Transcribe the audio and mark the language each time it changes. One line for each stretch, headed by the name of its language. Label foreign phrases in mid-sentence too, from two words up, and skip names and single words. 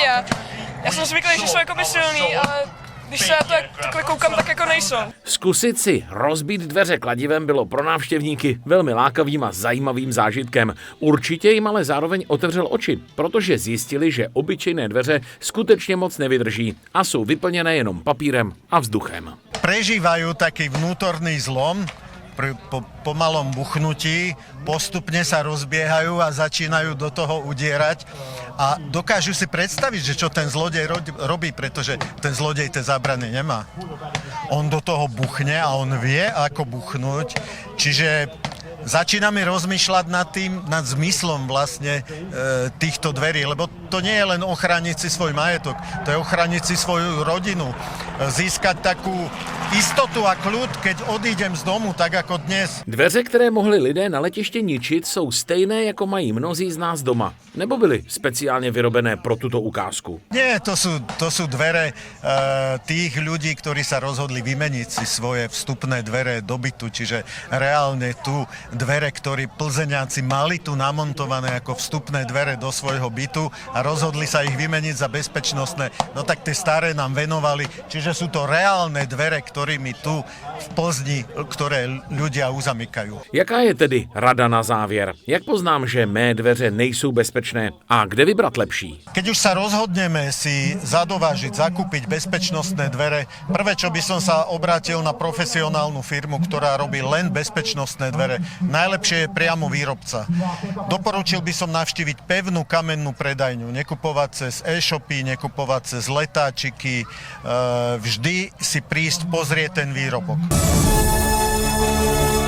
Czech: Já jsem zvyklý, že jsou jako silný, ale když se to takhle koukám, tak jako nejsou. Zkusit si rozbít dveře kladivem bylo pro návštěvníky velmi lákavým a zajímavým zážitkem. Určitě jim ale zároveň otevřel oči, protože zjistili, že obyčejné dveře skutečně moc nevydrží a jsou vyplněné jenom papírem a vzduchem.
Slovak: Prežívajú taký vnútorný zlom, po malom buchnutí postupne sa rozbiehajú a začínajú do toho udierať a dokážu si predstaviť, že čo ten zlodej robí, pretože ten zlodej tie zábrany nemá. On do toho buchne a on vie, ako buchnúť, čiže začíname rozmýšľať nad zmyslom vlastne týchto dverí, lebo to nie je len ochrániť si svoj majetok, to je ochrániť si svoju rodinu, získať takú istotu a kľud, keď odídem z domu, tak ako dnes.
Czech: Dveře, které mohli lidé na letiště ničit, jsou stejné, jako mají mnozí z nás doma. Nebo byly speciálně vyrobené pro tuto ukázku?
Slovak: Nie, to sú dvere tých ľudí, ktorí sa rozhodli vymeniť si svoje vstupné dvere do bytu, čiže reálne tu dvere, ktorí Plzeňáci mali tu namontované ako vstupné dvere do svojho bytu a rozhodli sa ich vymeniť za bezpečnostné, no tak tie staré nám venovali, čiže sú to reálne dvere, ktorými tu v Plzni, ktoré ľudia uzamykajú.
Czech: Jaká je tedy rada na závěr? Jak poznám, že mé dveře nejsou bezpečné a kde vybrat lepší?
Slovak: Keď už sa rozhodneme si zadovážiť, zakúpiť bezpečnostné dvere, prvé, čo by som sa obrátil na profesionálnu firmu, ktorá robí len bezpečnostné dvere. Najlepšie je priamo výrobca. Doporučil by som navštíviť pevnú kamennú predajňu, nekupovať cez e-shopy, nekupovať cez letáčiky, vždy si prísť pozrieť ten výrobok.